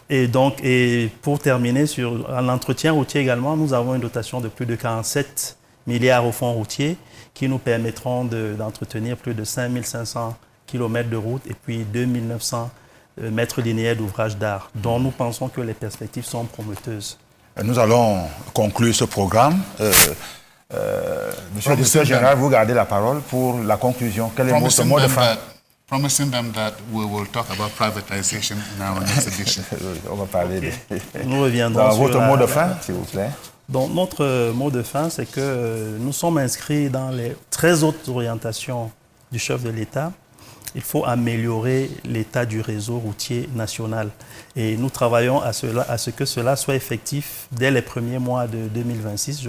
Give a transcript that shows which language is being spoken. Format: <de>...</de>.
<fr>Et pour terminer, sur l'entretien routier également, nous avons une dotation de plus de 47 milliards au fonds routier qui nous permettront d'entretenir plus de 5500 kilomètres de route et puis 2900 mètres linéaires d'ouvrages d'art, dont nous pensons que les perspectives sont prometteuses. Nous allons conclure ce programme. Monsieur le directeur général, vous gardez la parole pour la conclusion. Quel est votre mot de fin?</fr> <en>Promising them that we will talk about privatization in our next edition.</en> <fr>On va parler de... Nous reviendrons sur votre mot de fin, s'il vous plaît. Donc, notre mot de fin, c'est que nous sommes inscrits dans les 13 autres orientations du chef de l'État. Il faut améliorer l'état du réseau routier national. Et nous travaillons à ce que cela soit effectif dès les premiers mois de 2026.</fr>